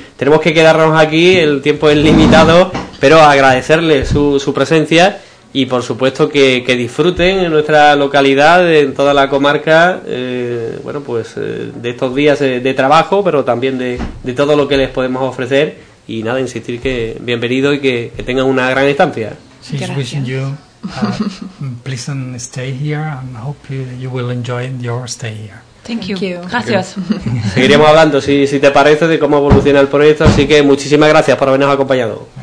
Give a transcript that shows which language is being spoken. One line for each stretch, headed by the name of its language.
Spanish: Tenemos que quedarnos aquí, el tiempo es limitado, pero agradecerles su presencia y, por supuesto, que disfruten en nuestra localidad, en toda la comarca, de estos días de trabajo, pero también de todo lo que les podemos ofrecer. Y nada, insistir que bienvenido y que tengan una gran estancia.
English: Sí, wishing you please stay here and hope you will enjoy your stay here. Thank you.
Spanish: Gracias. Seguiremos hablando, si te parece, de cómo evoluciona el proyecto, así que muchísimas gracias por habernos acompañado.